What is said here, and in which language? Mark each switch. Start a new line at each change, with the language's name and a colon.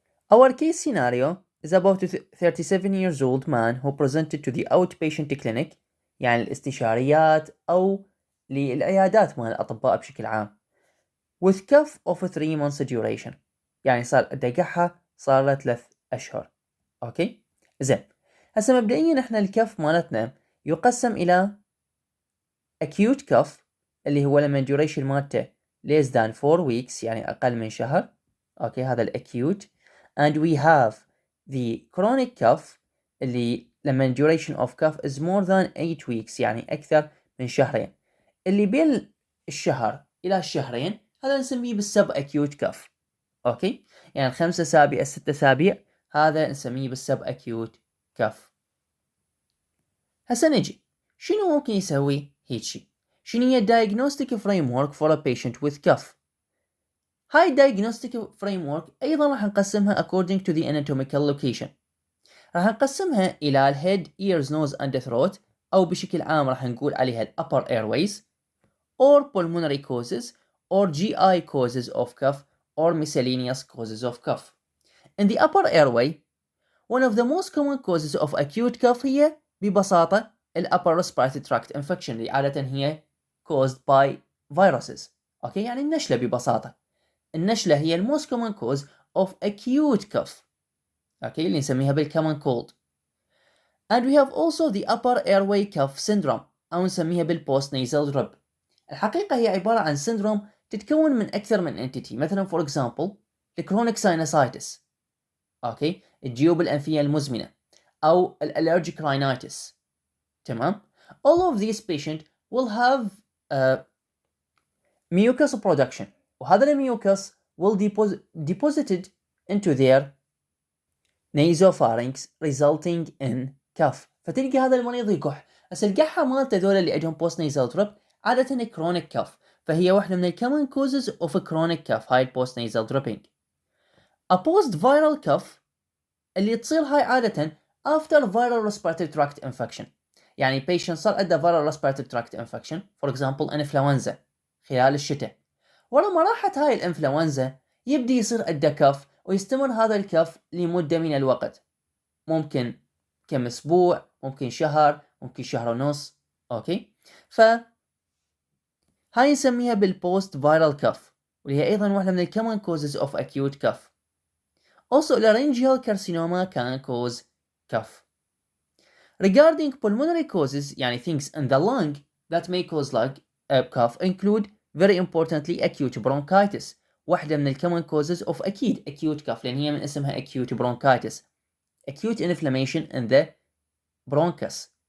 English: Our case scenario is about a 37 years old man who presented to the outpatient clinic
Arabic: يعني الاستشاريات أو للعيادات مال الأطباء بشكل عام
English: with cough of 3 months duration
Arabic: يعني صار له 3 أشهر. أوكي؟ زين هسه مبدئيا احنا الكف مالتنا يقسم إلى acute cough اللي هو لما duration مالته
English: less than 4 weeks
Arabic: يعني أقل من شهر. أوكي هذا الacute.
English: and we have the chronic cough اللي لما duration of cough is more than 8 weeks
Arabic: يعني أكثر من شهرين. اللي بين الشهر إلى الشهرين هذا نسميه بالسب acute cough. أوكي يعني 5 أسابيع 6 أسابيع هذا نسميه بالسب acute cough. هسه نجي شنو ممكن يسوي هيجي؟ شنو هي diagnostic framework for a patient with cough؟ هاي diagnostic framework أيضا راح نقسمها
English: according to the anatomical location. راح نقسمها إلى ال head, ears, nose and throat أو بشكل عام راح نقول عليها ال upper airways or pulmonary causes or GI causes of cough or miscellaneous causes of cough. In the upper airway, one of the most common causes of acute cough
Arabic: هي ببساطة
English: ال upper respiratory tract infection اللي عادة هي caused by viruses.
Arabic: أوكي يعني النشلة ببساطة.
English: النشلة هي ال most common cause of acute cough.
Arabic: أوكي اللي نسميها بال common cold.
English: And we have also the upper airway cough syndrome أو نسميها بال post nasal drip.
Arabic: الحقيقة هي عبارة عن syndrome تتكون من أكثر من entity.
English: مثلا for example the chronic sinusitis.
Arabic: أوكي الجيوب الأنفية المزمنة أو allergic rhinitis. تمام.
English: all of these patients will have mucus production
Arabic: وهذا الميوكس
English: will deposited into their nasopharynx resulting in cough.
Arabic: فتلقى هذا المريض يكح. بس القحة مالته ذول اللي عندهم post nasal drip عادة chronic cough فهي واحدة من
English: common causes of a chronic cough
Arabic: هاي post nasal dripping.
English: a post viral cough اللي تصير هاي عادة after viral respiratory tract infection. يعني patient
Arabic: صار عنده
English: viral respiratory tract infection for example influenza
Arabic: خلال الشتاء. ورا ما راحت هاي الانفلونزا يبدي يصير عنده كف ويستمر هذا الكف لمدة من الوقت. ممكن كم اسبوع ممكن شهر ممكن شهر ونص. اوكي هاي نسميها بالبوست فايرال كف واللي هي ايضا واحدة من
English: common causes of acute cough. Also laryngeal carcinoma can cause cough. Regarding pulmonary causes يعني things in the lung that may cause cough include very importantly acute bronchitis
Arabic: واحدة من
English: common causes of أكيد acute cough
Arabic: لأن هي من اسمها
English: acute bronchitis acute inflammation in the bronchus.